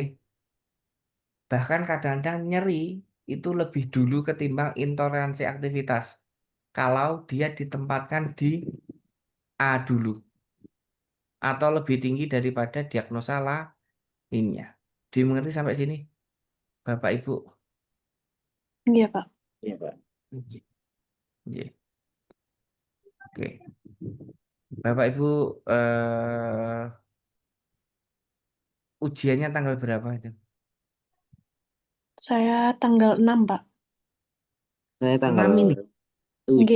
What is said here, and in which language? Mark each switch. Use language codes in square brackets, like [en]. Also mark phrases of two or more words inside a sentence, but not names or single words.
[id] Bahkan kadang-kadang nyeri itu lebih dulu ketimbang intoleransi aktivitas. Kalau dia ditempatkan di A dulu atau lebih tinggi daripada diagnosa lainnya. Dimengerti sampai sini, Bapak Ibu? Iya, Pak. Iya, Pak. [jv] Nggih. Nggih. [id] Oke. Bapak Ibu ujiannya tanggal berapa itu? Saya tanggal 6, Pak. Saya tanggal 6 ini, 7,